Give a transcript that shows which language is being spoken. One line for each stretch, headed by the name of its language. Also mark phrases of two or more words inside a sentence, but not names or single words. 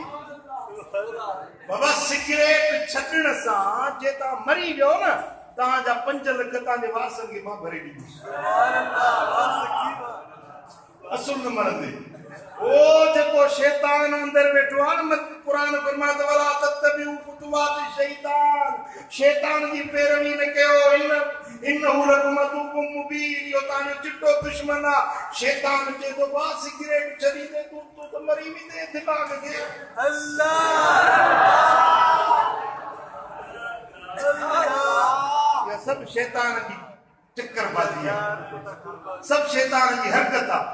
Sindhi: बाबा सिगरेट छॾण सां जे तव्हां मरी वियो न, तव्हांजा 5 लख तव्हांजे वारसनि खे मां भरे ॾींदुसि। असुल न मरंदे ओ जेको शैतान अंदर वेठो आहे न, कुरान फरमाते
Arabic: ولا تتبعوا خطوات الشيطان,
Sindhi: शैतान जी पैरवी न कयो,
Arabic: إنه لكم عدو مبين,
Sindhi: यो तव्हांजो चिट्टो दुश्मन आहे। शैतान चए थो वाह सिगरेट छॾी दे, तूं त मरी वेंदे दिमाग़ खे। इहा सभु शैतान जी चक्करबाज़ी आहे, सभु शैतान जी हरकत आहे।